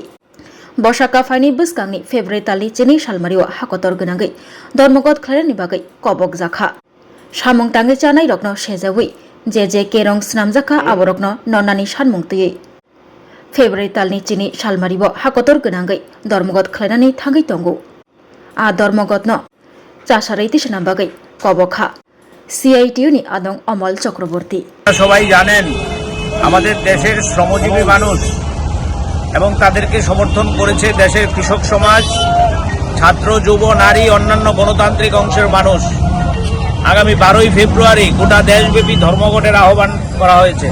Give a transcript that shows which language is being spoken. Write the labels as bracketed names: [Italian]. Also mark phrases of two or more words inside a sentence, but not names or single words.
[Bodo] बसाका फाइनि बसकांनि फेब्रुवारि तालनि चिनि सालमारियाव हाकतर गोनांगै धर्मगत खालायनायनि बागै कबक जाखा सामुं ताङै जानाय रकनो सेजावै जे केरं स्नामजाखा आबरकनो नन्नानि सानमुंतयै फेब्रुवारि तालनि चिनि सालमारियाव हाकतर गोनांगै धर्मगत खालायनानै थाङै दंगौ आ धर्मगतनो चासारै तिसना बागै कबखा CITU-नि आदं अमल चक्रवर्ती [Bangla] সবাই জানেন আমাদের দেশের শ্রমজীবী মানুষ এবং তাদেরকে সমর্থন করেছে দেশের কৃষক সমাজ, ছাত্র, যুব, নারী, অন্যান্য গণতান্ত্রিক অংশের মানুষ। আগামী 12ই ফেব্রুয়ারি গোটা দেশব্যাপী ধর্মঘটের আহ্বান করা হয়েছে।